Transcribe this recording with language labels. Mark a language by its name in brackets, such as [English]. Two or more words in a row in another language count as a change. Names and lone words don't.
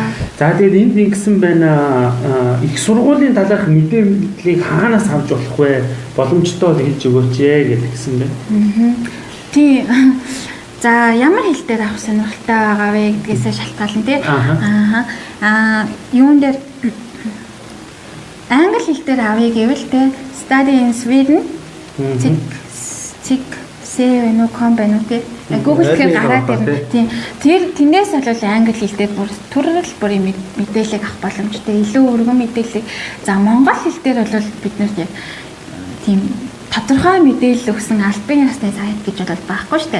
[Mongolian] За тэгээд энд ингэсэн байна. Их сургуулийн талаарх мэдээллийг хаанаас авч болох вэ? Боломжтой бол хэлж өгөөч гэдгсэн байна. Тий. За ямар хэл дээр авах сонирхолтой байгаа вэ гэдгээс шалтгаална тий. Юун дээр англи хэл дээр авъя гэвэл тий [English] study in Sweden. [Mongolian] C.no.com байна уу тий. Google дээр гараад ирнэ тий. Тэр тэндээс бол англи хэл дээр бүр төрөл бүрийн мэдээлэл авах боломжтой. Илүү өргөн мэдээлэл. За монгол хэл дээр бол бид нар яг тийм тодорхой мэдээлэл өгсөн албан ёсны сайт гэж бол байхгүй шүү дээ.